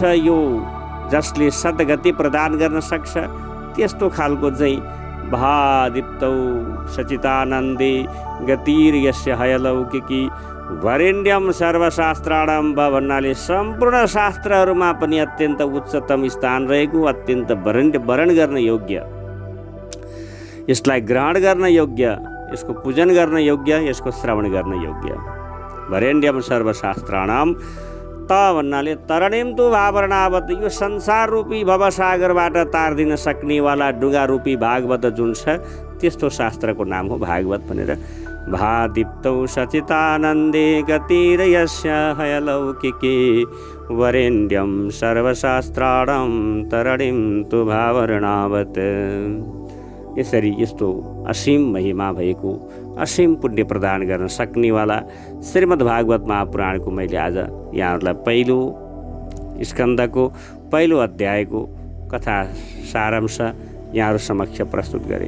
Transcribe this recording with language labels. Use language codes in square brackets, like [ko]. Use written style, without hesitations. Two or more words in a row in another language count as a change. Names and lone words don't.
[ne] यो जसले सद्गति प्रदान गर्न सक्छ त्यस्तो खालको चाहिँ [sa] भादीप्तौ सचितानन्दे गतिर्यस्य हयलौकिकी वरेण्यम सर्वशास्त्राणां [ne] भन्नाले सम्पूर्ण शास्त्रहरूमा पनि अत्यन्त उच्चतम स्थान रहेको, अत्यन्त वरण गर्न योग्य, यसलाई ग्रहण गर्न योग्य, यसको पूजन गर्न योग्य, यसको श्रवण गर्न योग्य। [sa] वरेण्यम सर्वशास्त्राणां त [ne] भन्नाले [sa] तरणीं तु भावरणावत, [ne] यो संसार रूपी भवसागरबाट तार्दिन सक्नेवाला डुङ्गा रूपी भागवत जुन छ त्यस्तो शास्त्रको नाम हो भागवत भनेर। [sa] भादीप्तौ सचितानन्दे गतिर्यस्य हयलौकिकी वरेण्यम सर्वशास्त्राणां तरणीं तु भावरणावत। [ne] यसरी यस्तो असीम महिमा भएको, असीम पुण्य प्रदान गर्न सक्नेवाला श्रीमद् भागवत महापुराणको मैले आज यहाँहरूलाई पहिलो स्कन्धको पहिलो अध्यायको कथा सारांश यहाँहरू समक्ष प्रस्तुत गरेँ।